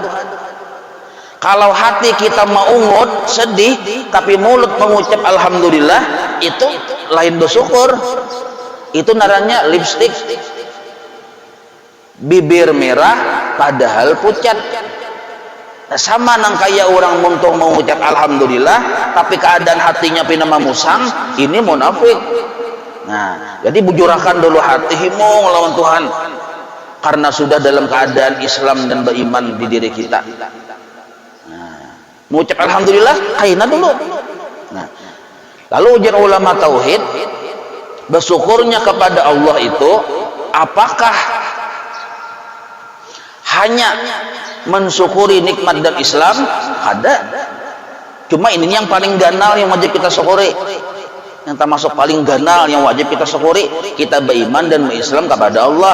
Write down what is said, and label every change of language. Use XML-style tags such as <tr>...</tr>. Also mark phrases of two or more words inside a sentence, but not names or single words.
<id>Kalau hati kita maungut, sedih, tapi mulut mengucap alhamdulillah, itu lain bersyukur.</id> <bjn>Itu narannya lipstick.</bjn> <id>Bibir merah padahal pucat. Nah,</id> <bjn>sama nang kayak orang muntung mengucap alhamdulillah, tapi keadaan hatinya pinama musang, ini munafik. Nah, jadi bujurakan dulu hati himung lawan Tuhan.</bjn> <id>Karena sudah dalam keadaan Islam dan beriman di diri kita.</id> <bjn>Mengucap alhamdulillah kaina dulu.</bjn> <id>Nah, lalu ujar ulama tauhid, bersyukurnya kepada Allah itu apakah hanya mensyukuri nikmat dan Islam? Ada. Cuma ini yang paling ganal yang wajib kita syukuri. Yang termasuk paling ganal yang wajib kita syukuri, kita beriman dan berislam kepada Allah.</id>